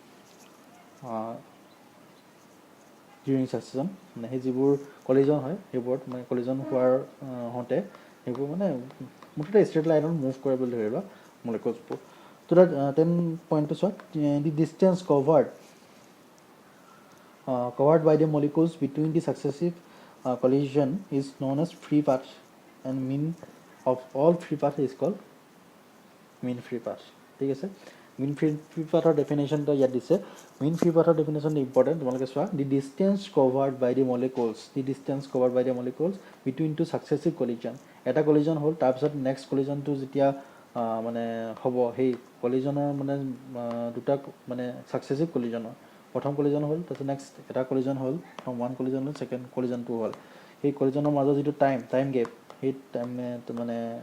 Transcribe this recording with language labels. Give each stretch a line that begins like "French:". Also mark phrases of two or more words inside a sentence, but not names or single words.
English: during succession
Assamese: মানে সেই যিবোৰ কলিজন হয় সেইবোৰত মানে কলিজন হোৱাৰ হওঁতে সেইবোৰ মানে মুঠতে
English: straight line move
Assamese: কৰে বুলি ধৰি লোৱা মলিকুলছবোৰ তো তাত 10 পইণ্টটো চোৱা
English: the distance covered by the molecules between the successive collision is known as free path and mean of all free path is called mean free path
Assamese: ঠিক আছে
English: mean free path
Assamese: ৰ ডেফিনেশ্যনটো ইয়াত দিছে
English: mean free path
Assamese: ৰ ডেফিনেশ্যনটো ইম্পৰ্টেণ্ট তোমালোকে চোৱা
English: the distance covered by the molecules between two successive collision
Assamese: এটা কলিজন হ'ল তাৰপিছত
English: next collision
Assamese: যেতিয়া মানে হ'ব সেই কলিজনৰ মানে দুটা মানে
English: successive collision
Assamese: প্ৰথম কলিজন হ'ল তাৰপিছত নেক্সট এটা কলিজন হ'ল
English: one collision
Assamese: হ'ল
English: second collision
Assamese: হ'ল সেই কলিজনৰ মাজত যিটো
English: time gap
Assamese: সেই মানে